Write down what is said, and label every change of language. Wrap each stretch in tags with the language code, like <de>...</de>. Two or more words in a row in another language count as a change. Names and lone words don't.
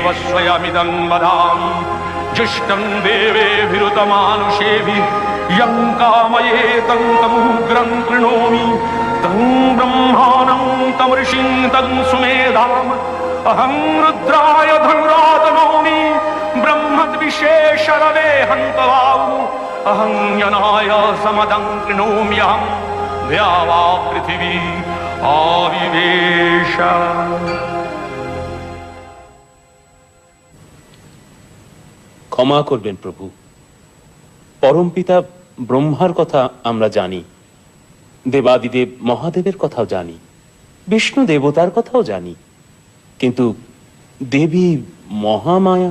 <sa>स्वयमिदं वदामि जुष्टं देवेभिरुतमानुषेभिः यं कामये तं तमुग्रं कृणोमि तं ब्रह्माणं तं ऋषिं तं सुमेधाम् अहं रुद्राय धनुरातनोमि ब्रह्मद्विशेषरवे हन्तवाउ अहं यनाय समदं कृणोम्यहं द्यावा पृथिवी आविवेश।</sa> <bn>ক্ষমা করবেন প্রভু, পরমপিতা ব্রহ্মার কথা আমরা জানি, দেবাদিদেব মহাদেবের কথাও জানি, বিষ্ণু দেবতার কথাও জানি, কিন্তু দেবী মহামায়া?</bn>